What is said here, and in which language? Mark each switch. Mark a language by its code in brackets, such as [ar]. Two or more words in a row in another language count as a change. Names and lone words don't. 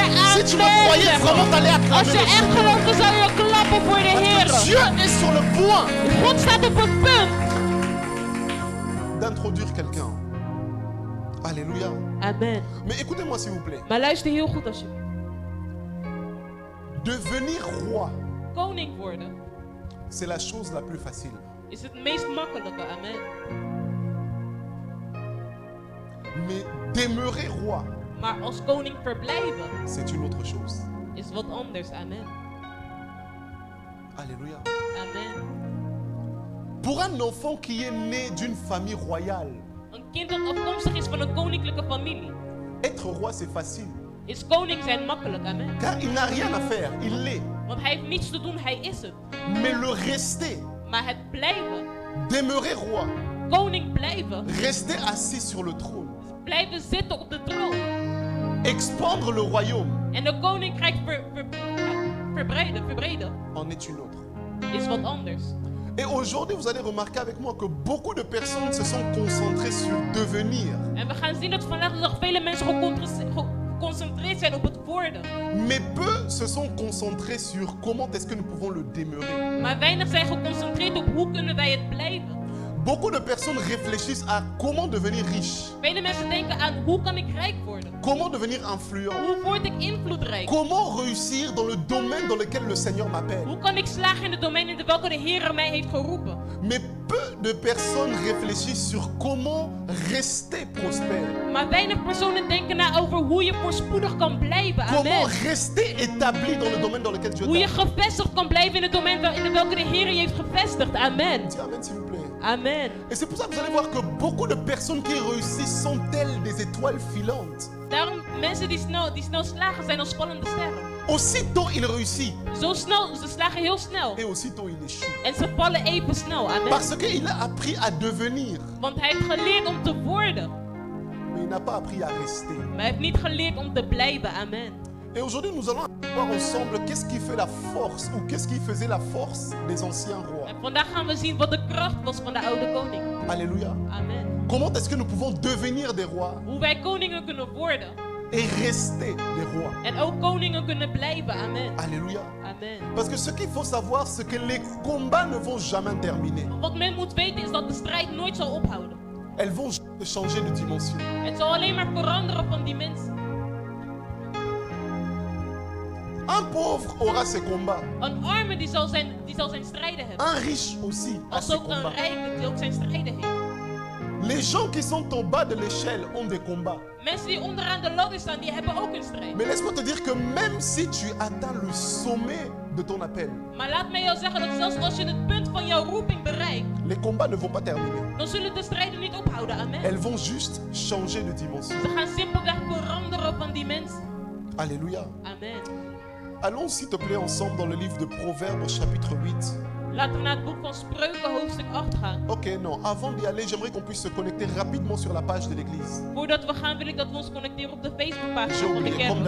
[fr] Si tu me croyais [nl] aan [fr] vraiment, t'allais [nl] Als [fr] acclamer je le [nl] echt [fr] Seigneur. [nl] gelooft, dan zou je klappen voor de [fr] Parce que [nl] Heer. [fr] Dieu est sur le point [nl] God staat op het punt. [fr] d'introduire quelqu'un. Alléluia. Amen. Mais écoutez-moi s'il vous plaît. [nl] Maar luister heel goed alsjeblieft. [fr] Devenir roi, [nl] Koning worden [fr] c'est la chose la plus facile. [nl] is het meest makkelijke. Amen. [fr] Mais demeurer roi, [nl] Maar als koning verblijven [fr] c'est une autre chose. [nl] is wat anders. Amen. Alléluia. Amen. [fr] Pour un enfant qui est né d'une famille royale, [nl] Een kind dat afkomstig is van een koninklijke familie. [fr] être roi c'est facile. [nl] Is koning zijn makkelijk. Amen. [fr] Car il n'a rien à faire, il l'est. [nl] Want hij heeft niets te doen, hij is het. [fr] Mais le rester, [nl] Maar het blijven, [fr] demeurer roi, [nl] koning blijven, [fr] rester assis sur le trône, [nl] blijven zitten op de troon. [fr] expandre le royaume, [nl] En de koninkrijk verbreden [fr] en est une autre. [nl] is wat anders. [fr] Et aujourd'hui, vous allez remarquer avec moi que beaucoup de personnes se sont concentrées sur devenir, [nl] En we gaan zien dat vandaag de dag vele mensen geconcentreerd zijn op het worden. [fr] mais peu se sont concentrés sur comment est-ce que nous pouvons le demeurer. [nl] Maar weinig zijn geconcentreerd op hoe kunnen wij het blijven. [fr] Beaucoup de personnes réfléchissent à comment devenir riche, [nl] Vele mensen denken aan hoe kan ik rijk worden? [fr] comment devenir influent, [nl] Hoe word ik invloedrijk? [fr] comment réussir dans le domaine dans lequel le Seigneur m'appelle. [nl] Hoe kan ik slagen in de domein in welke de Heer mij heeft geroepen? [fr] Mais peu de personnes réfléchissent sur comment rester prospère, [nl] Maar weinig personen denken na over hoe je voorspoedig kan blijven. [fr] comment Amen. rester établi dans le domaine dans lequel Dieu [nl] Hoe je [fr] t'a. [nl] gevestigd kan blijven in het domein in welke de Heer je heeft gevestigd. Amen. [fr] Dis amen s'il vous plaît. Amen. Et c'est pour ça que vous allez voir que beaucoup de personnes qui réussissent sont telles des étoiles filantes. [nl] Daarom mensen die snel slagen zijn als vallende sterren. [fr] Aussitôt il réussit [nl] Zo snel, ze slagen heel snel. [fr] et aussitôt il échoue. [nl] En ze vallen even snel. Amen. [fr] Parce qu'il a appris à devenir, [nl] Want hij heeft geleerd om te worden. [fr] mais il n'a pas appris à rester. [nl] Maar hij heeft niet geleerd om te blijven. Amen. [fr] Et aujourd'hui nous allons voir ensemble qu'est-ce qui fait la force ou qu'est-ce qui faisait la force des anciens rois. [nl] En vandaag gaan we zien wat de kracht was van de oude koning. Alléluia. Amen. [fr] Comment est-ce que nous pouvons devenir des rois [nl] Hoe wij koningen kunnen worden. [fr] et rester des rois? [nl] En ook koningen kunnen blijven. Amen. Alléluia. Amen. [fr] Parce que ce qu'il faut savoir, c'est que les combats ne vont jamais terminer. [nl] Wat men moet weten is dat de strijd nooit zal ophouden. [fr] Elles vont changer de dimension. [nl] Het zal alleen maar veranderen van dimensie. [fr] Un pauvre aura ses combats. [nl] Een arme die zal zijn strijden hebben. [fr] Un riche aussi a [nl] Als [fr] ses [nl] ook een [fr] combats. [nl] rijke die ook zijn strijden heeft. [fr] Les gens qui sont en bas de l'échelle ont des combats. [nl] Mensen die onderaan de ladder staan, die hebben ook een strijd. [fr] Mais laisse-moi te dire que même si tu atteins le sommet de ton appel, [nl] Maar laat mij jou zeggen dat zelfs als je het punt van jouw roeping bereikt, [fr] les combats ne vont pas terminer. [nl] dan zullen de strijden niet ophouden. Amen. [fr] Elles vont juste changer de dimension. [nl] Ze gaan simpelweg veranderen van dimensie. Alléluia. Amen. [fr] Allons s'il te plaît ensemble dans le livre de Proverbes chapitre 8. [nl] Laten we naar het boek van Spreuken hoofdstuk 8 gaan. [fr] Ok, non. Avant d'y aller, j'aimerais qu'on puisse se connecter rapidement sur la page de l'église. [nl] Voordat we gaan wil ik dat we ons connecteren op de Facebookpagina [fr] J'ai [nl] van de [fr] oublié, comme